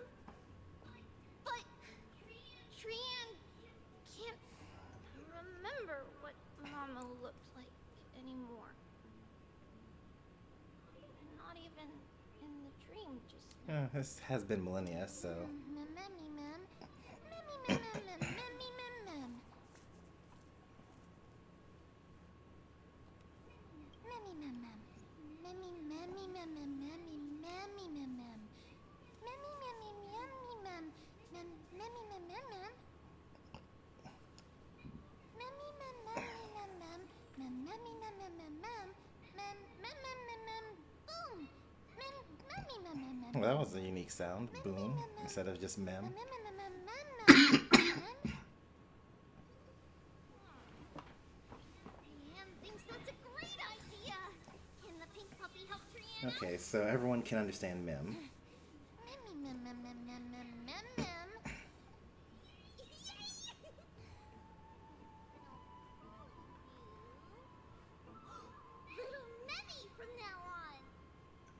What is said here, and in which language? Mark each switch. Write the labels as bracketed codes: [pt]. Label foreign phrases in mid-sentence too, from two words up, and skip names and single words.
[en] But Trianne can't remember what Mama looked like anymore. Not even in the dream just now. This has been millennia, so... Memmy, mem. Memmy, mem, mem, mem, memmy, mem, mem. Memmy, mem, mem. Memmy, memmy, mem, mem, memmy, memmy, mem, mem. Memmy, memmy, memmy, mem. Mem, memmy, mem, mem, mem. Memmy, mem, memmy, mem, mem. Mem, memmy, mem, mem, mem, mem. Mem, mem, mem, mem, mem. Boom. Mem, memmy, mem, mem, mem. Well, that was a unique sound. Boom. Instead of just mem. And thinks that's a great idea. Can the pink puppy help Trianne? Okay, so everyone can understand mem. Memmy, mem, mem, mem, mem, mem, mem, mem. Little Memmy from now on.